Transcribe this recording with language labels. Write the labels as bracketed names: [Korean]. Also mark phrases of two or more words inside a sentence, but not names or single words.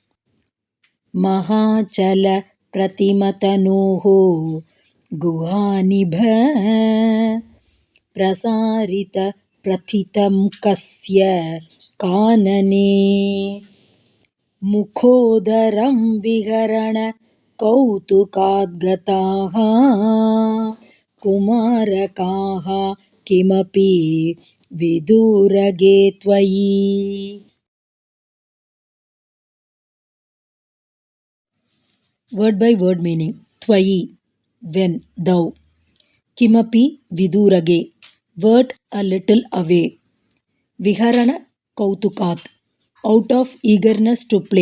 [Sanskrit] ಮಹಾಚಲ ಪ್ರತಿಮತನೋಃ ಗುಹಾನಿಭ ಪ್ರಸಾರಿತ ಪ್ರಥಿತಮುಖಸ್ಯ ಕಾನನೆ ಮುಖೋದರಂ ವಿಹರಣ ಕೌತುಕಾದ್ಗತಾಃ ಕುಮಾರಕಾಃ ಕಿಮಪಿ ವಿದುರಗೆ ತ್ವಯಿ. [English] Word by word meaning. Twayi, when, thou. [Sanskrit] किमपि विदूरगे, [English] wert a little away. [Sanskrit] विहरण कौतुकात्, [English] out of eagerness to play.